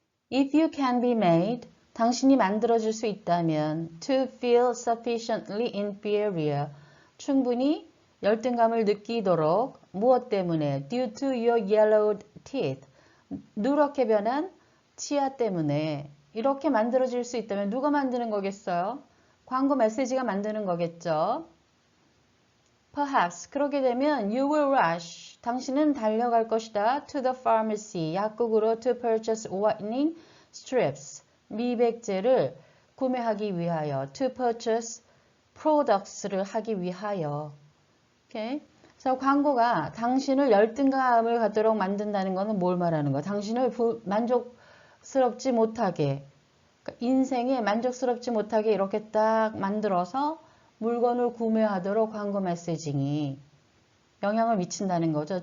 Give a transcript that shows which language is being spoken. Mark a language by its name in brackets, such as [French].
[English] If you can be made, [Korean] 당신이 만들어질 수 있다면 [English] to feel sufficiently inferior, [Korean] 충분히 열등감을 느끼도록 무엇 때문에 [English] due to your yellowed teeth, [Korean] 누렇게 변한 치아 때문에 이렇게 만들어질 수 있다면 누가 만드는 거겠어요? 광고 메시지가 만드는 거겠죠. [English] Perhaps [Korean] 그렇게 되면 [English] you will rush, [Korean] 당신은 달려갈 것이다. [English] To the pharmacy, [Korean] 약국으로 [English] to purchase whitening strips, [Korean] 미백제를 구매하기 위하여. [English] To purchase products를 [Korean] 하기 위하여. 오케이? 그래서 광고가 당신을 열등감을 갖도록 만든다는 것은 뭘 말하는 거야? 당신을 만족스럽지 못하게, 그러니까 인생에 만족스럽지 못하게 이렇게 딱 만들어서 물건을 구매하도록 광고 메시징이 영향을 미친다는 거죠.